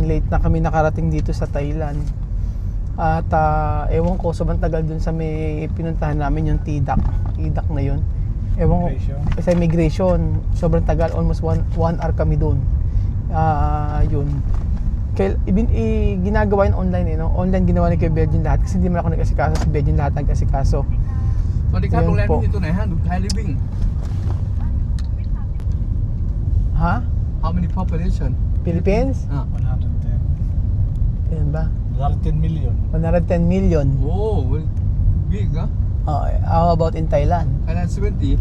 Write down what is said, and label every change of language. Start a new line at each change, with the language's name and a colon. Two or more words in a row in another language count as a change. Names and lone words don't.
Filipino: Late na kami nakarating dito sa Thailand. At ewan ko, sobrang tagal dun sa may pinuntahan namin yung TDAC. TDAC na yun. Ewan ko, sa immigration. Sobrang tagal.
English: Almost 1 hour
Filipino: kami doon. Yun. Ginagawa yun online Online ginawa ni Kuya Virgin lahat. Kasi hindi man ako nag-asikaso. Si Virgin lahat nag-asikaso.
Thai: สวัสดีครับโรงแรมนี้อยู่ตรงไหนฮะดูไทย living
Filipino: Ha?
English: how many population Philippines? 110
Filipino: Yan ba?
English: 110 million 110 million. oh well, big ha How about in Thailand? Thailand 70